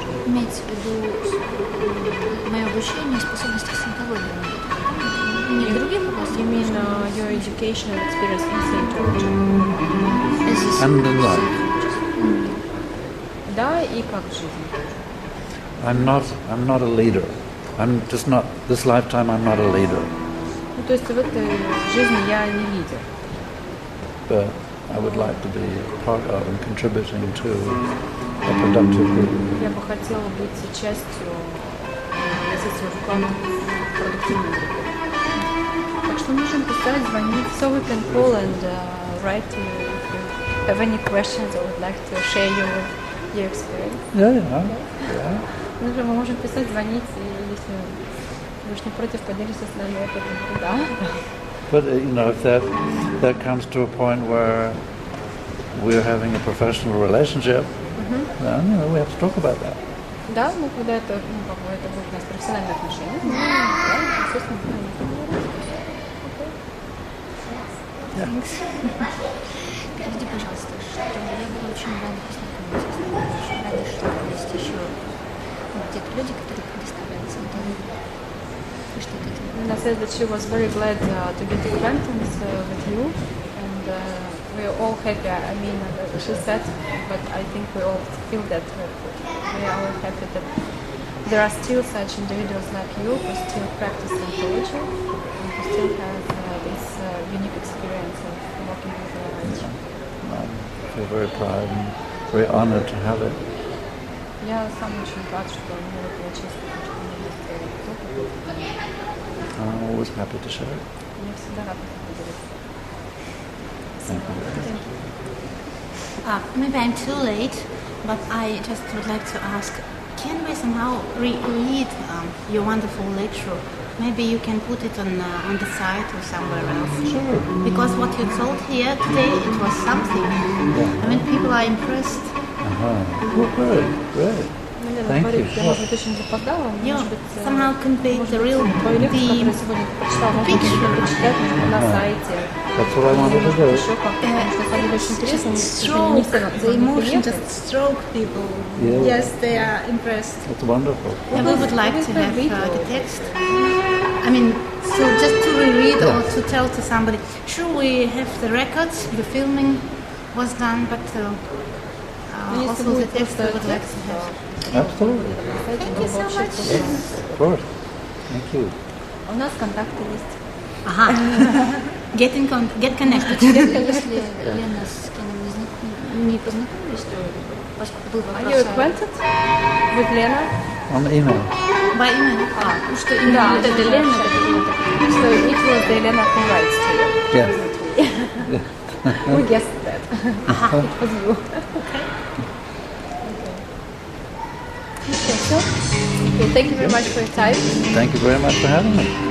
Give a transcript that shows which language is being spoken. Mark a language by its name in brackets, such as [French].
[Russian] имеется в виду мое обучение и способности к саентологии. Не в других областях. [English] You mean your educational experience in Scientology? And in life. [Russian] Да, и как в жизни. [English] I'm not a leader. I'm just not, this lifetime I'm not a leader. [Russian] Ну, то есть в этой жизни я не лидер. [English] But I would like to be part of and contributing to a productive group. [Russian] Я бы хотела быть частью, носить свой вклад в продуктивную группу. Так что можем писать, звонить. [English] So we can call and write to you if you have any questions or would like to share your experience. Yeah. [Russian] Ну, мы можем писать, звонить, и если вы уж не против, поделитесь с нами опытом. Да. [English] But if that comes to a point where we're having a professional relationship, then we have to talk about that. [Russian] Да, ну когда это, это будет у нас профессиональные отношения. Да, естественно, Переведи, пожалуйста, что я была очень рада познакомиться с вами, очень рада, что есть еще где-то люди, которые предоставляют саентологию. И что это делает. Она [English] said that she was very glad to get acquaintance with you, and we're all happy. I mean, she said, but I think we all feel that we are all happy that there are still such individuals like you who still practice Scientology and who still have this unique experience of working with the light. I feel very proud and very honored to have it. [Russian] Я сам очень рад, что у меня была честь, что у меня есть опыт. [English] I'm always happy to share it. [Russian] Я всегда рада поделиться. [English] Thank you. Maybe I'm too late, but I just would like to ask, can we somehow read your wonderful lecture? Maybe you can put it on the site or somewhere else. Sure. Because what you told here today, it was something. I mean, people are impressed. Oh, great. Thank you. [Russian] Может быть, очень запоздала, может быть, [English] somehow conveyed the real [Russian] lecture, которую сегодня прочитала, можно будет прочитать на сайте. [English] That's what I wanted to do. [Russian] Еще как-то, потому что это очень интересно. [English] The emotion just stroke people. Yeah. Yes, they are impressed. It's wonderful. And we would like to have the text. I mean, so just to reread or to tell to somebody. Sure, we have the records, the filming was done, but also the text we would like to have. Absolutely. Thank you so much. Yes, of course. Thank you. [Russian] У нас контакты есть. [English] Ага. Get connected. [Russian] Если Лена с кем не познакомились, то поскольку был вопрос... [English] Are you acquainted with Lena? On email. By email. [Russian] Что именно вот эта Лена, это было такое [English] So it was Elena who writes to you. Yes. We guessed that. It was you. Okay, so thank you very much for your time. Thank you very much for having me.